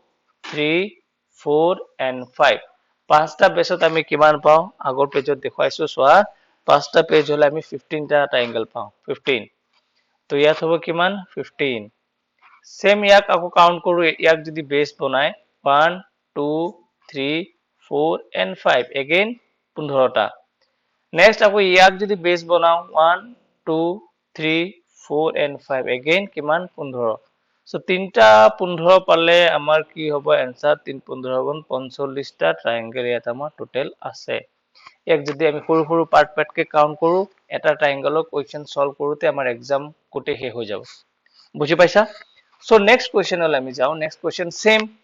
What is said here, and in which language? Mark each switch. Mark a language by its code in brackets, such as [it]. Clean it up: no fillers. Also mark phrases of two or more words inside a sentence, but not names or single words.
[as] 3 4 and 5 পাঁচটা বেসত আমি কিমান পাও আগৰ পেজত দেখাইছো সোৱা পাঁচটা পেজ হলে আমি 15টা ট্ৰায়াঙ্গল পাও 15 তো ইয়াত হ'ব কিমান 15 সেম ইয়াক আকৌ কাউন্ট কৰো ইয়াক যদি বেস বনাই 1 2 3 4 and 5 again 15টা নেক্সট আকৌ ইয়াক যদি বেস বনাও 1 2 3 4 and 5 again কিমান 15 সো তিনটা 15 পালে আমাৰ কি হ'ব आंसर 3 15 45টা ট্ৰায়াঙ্গল ইয়াত আমাৰ টোটাল আছে এক যদি আমি সৰু সৰু পাৰ্টকে কাউন্ট কৰো এটা [en] triangle question solve [as] কৰোতে আমাৰ এক্সাম কোটে হে হৈ যাব বুজি পাইছা [en] so next question [as] আমি যাও [en] next question same